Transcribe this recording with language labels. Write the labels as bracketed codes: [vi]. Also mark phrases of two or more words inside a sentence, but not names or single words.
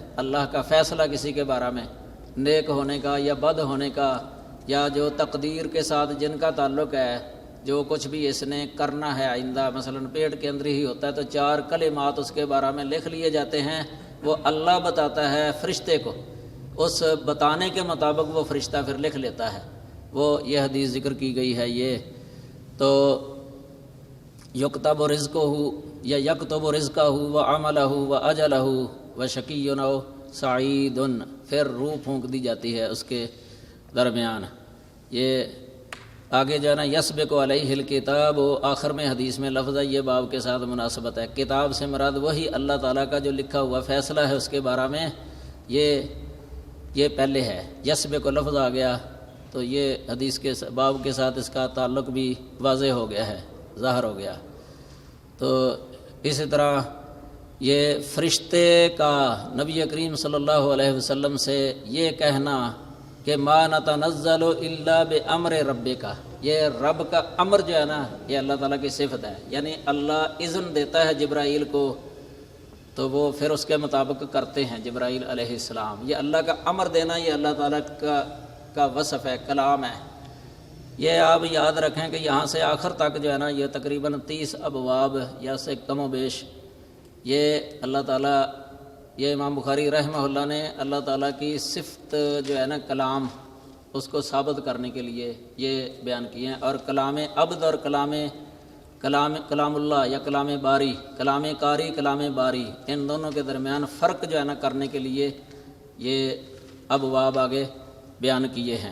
[ur] اللہ کا فیصلہ کسی کے بارے میں نیک ہونے کا یا بد ہونے کا، یا جو تقدیر کے ساتھ جن کا تعلق ہے، جو کچھ بھی اس نے کرنا ہے آئندہ، مثلا پیٹ کے اندر ہی ہوتا ہے تو 4 کلمات اس کے بارے میں لکھ لیے جاتے ہیں، وہ اللہ بتاتا ہے فرشتے کو، اس بتانے کے مطابق وہ فرشتہ پھر لکھ لیتا ہے۔ وہ یہ حدیث ذکر کی گئی ہے۔ یہ تو [ar] یکتب رزقہ یا یکتب رزقہ و عملہ و اجلہ و شقی و سعید، [ur] پھر روح پھونک دی جاتی ہے اس کے درمیان۔ یہ آگے جانا [ar] یسبق علیہ الکتاب، [ur] آخر میں حدیث میں لفظ ہے، یہ باب کے ساتھ مناسبت ہے۔ کتاب سے مراد وہی اللہ تعالیٰ کا جو لکھا ہوا فیصلہ ہے اس کے بارے میں، یہ پہلے ہے۔ یسبق کو لفظ آ گیا تو یہ حدیث کے باب کے ساتھ اس کا تعلق بھی واضح ہو گیا ہے، ظاہر ہو گیا۔ تو اسی طرح یہ فرشتے کا نبی کریم صلی اللہ علیہ وسلم سے یہ کہنا کہ [ar] ما نتنزل الا بامر ربک، [ur] یہ رب کا امر جو ہے نا یہ اللہ تعالیٰ کی صفت ہے، یعنی اللہ اذن دیتا ہے جبرائیل کو تو وہ پھر اس کے مطابق کرتے ہیں جبرائیل علیہ السلام۔ یہ اللہ کا امر دینا یہ اللہ تعالیٰ کا وصف ہے، کلام ہے۔ یہ آپ یاد رکھیں کہ یہاں سے آخر تک جو ہے نا یہ تقریباً 30 ابواب یا سے کم و بیش، یہ اللہ تعالیٰ، یہ امام بخاری رحمہ اللہ نے اللہ تعالیٰ کی صفت جو ہے نا کلام اس کو ثابت کرنے کے لیے یہ بیان کیے ہیں، اور کلام عبد اور کلام اللہ یا کلام باری، کلام قاری کلام باری، ان دونوں کے درمیان فرق جو ہے نا کرنے کے لیے یہ ابواب آگے بیان کیے ہیں۔